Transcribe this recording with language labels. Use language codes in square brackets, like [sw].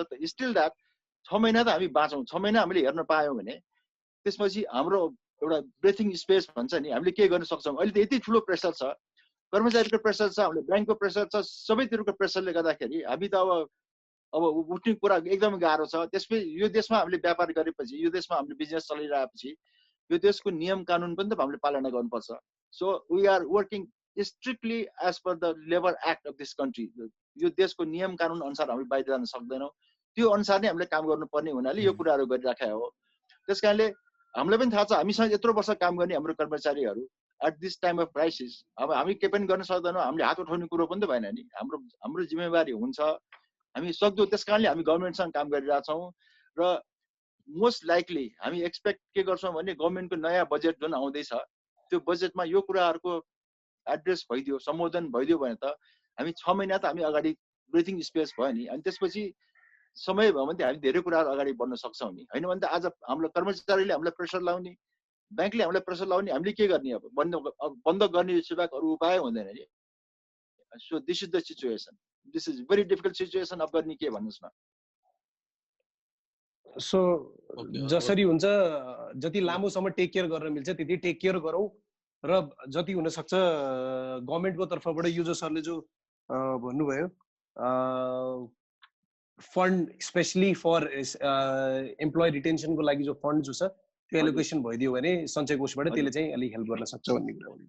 [ne] त still that 6 महिना त हामी बाँचौँ, 6 महिना हामीले हेर्न पायौँ भने त्यसपछि हाम्रो एउटा ब्रेथिङ स्पेस भन्छ नि, हामीले के गर्न सक्छौँ। अहिले त यति ठुलो प्रेसर छ, कर्मचारीको प्रेसर छ, हामीले ब्याङ्कको प्रेसर छ, सबैतिरको प्रेसरले गर्दाखेरि हामी त अब उठ्ने कुरा एकदमै गाह्रो छ। त्यसपछि यो देशमा हामीले व्यापार गरेपछि, यो देशमा हामीले बिजनेस चलिरहेपछि यो देशको नियम कानुन पनि त हामीले पालना गर्नुपर्छ। [en] So we are working strictly as per the labour act of this country. [ne] यो देशको नियम कानुन अनुसार हामी बाहिर जान सक्दैनौँ, त्यो अनुसार नै हामीले काम गर्नुपर्ने हुनाले यो कुराहरू गरिराखेको हो। त्यस कारणले हामीलाई पनि थाहा छ, हामीसँग यत्रो वर्ष काम गर्ने हाम्रो कर्मचारीहरू [en] at this time of crisis, [ne] अब हामी केही पनि गर्न सक्दैनौँ, हामीले हात उठाउने कुरो पनि त भएन नि, हाम्रो जिम्मेवारी हुन्छ, हामी सक्दो। त्यस कारणले हामी गभर्मेन्टसँग काम गरिरहेछौँ र मोस्ट लाइकली हामी एक्सपेक्ट के गर्छौँ भने गभर्मेन्टको नयाँ बजेट जुन आउँदैछ त्यो बजेटमा यो कुराहरूको एड्रेस भइदियो, सम्बोधन भइदियो भने त हामी 6 महिना त हामी अगाडि ब्रिथिङ स्पेस भयो नि, अनि त्यसपछि समय भयो भने त हामी धेरै कुराहरू अगाडि बढ्न सक्छौँ नि, होइन भने त आज हाम्रो कर्मचारीले हामीलाई प्रेसर लाउने, ब्याङ्कले हामीलाई प्रेसर लाउने, हामीले के गर्ने? अब बन्द गर्ने सिवाय अरू उपाय हुँदैन नि। [en] So this is the situation, this is very difficult situation. [ne] अब गर्ने के भन्नुहोस् न। सो जसरी हुन्छ जति लामोसम्म टेक केयर गर्न मिल्छ त्यति टेक केयर गरौँ, र जति हुनसक्छ गभर्मेन्टको तर्फबाट यो जो सरले जो भन्नुभयो फन्ड स्पेसली फर एम्प्लोइ रिटेन्सनको लागि जो फन्ड जो छ त्यो एलोकेसन भइदियो भने सञ्चय कोषबाट त्यसले चाहिँ अलिक हेल्प गर्न सक्छ भन्ने कुरा हो।